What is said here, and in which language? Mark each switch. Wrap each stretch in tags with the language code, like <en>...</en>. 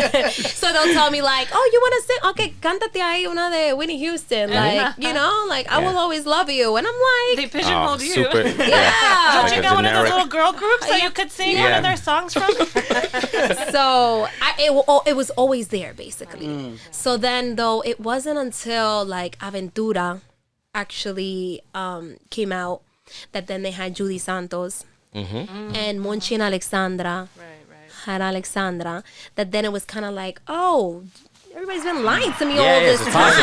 <en>So they'll tell me like, oh, you want to sing?</en> <es>Okay, cántate ahí una de Whitney Houston.</es> <en>Like, you know, like, I will always love you. And I'm like, They pigeonholed you. Super. yeah. Don't you got one of those little girl groups that you could sing one of their songs from? So it was always there, basically. So then, though, it wasn't until like Aventura actually came out that then they had Judy Santos and Monchi and Alexandra had Alexandra, that then it was kind of like, oh, everybody's been lying to me all this time.</en>